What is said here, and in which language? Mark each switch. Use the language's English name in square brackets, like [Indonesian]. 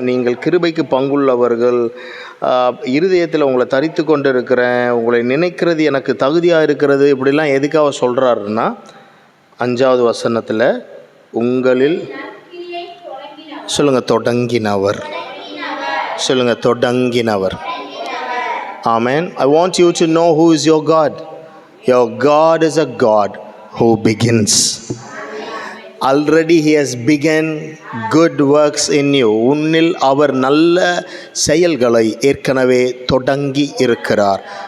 [Tamil] நீங்கள் கிருபைக்கு பங்குள்ளவர்கள், இருதயத்தில் உங்களை தரித்து கொண்டு இருக்கிறேன், உங்களை நினைக்கிறது எனக்கு தகுதியாக இருக்கிறது. இப்படிலாம் எதுக்காக சொல்கிறாருன்னா, 5வது வசனத்தில் உங்களில் சொல்லுங்கள் தொடங்கினவர், சொல்லுங்கள் தொடங்கினவர். [English] Amen. I want you to know who is your God. Your God is a God who begins. Already he has begun good works in you. [Tamil] உன்னில் அவர் நல்ல செயல்களை ஏற்கனவே தொடங்கி இருக்கிறார்.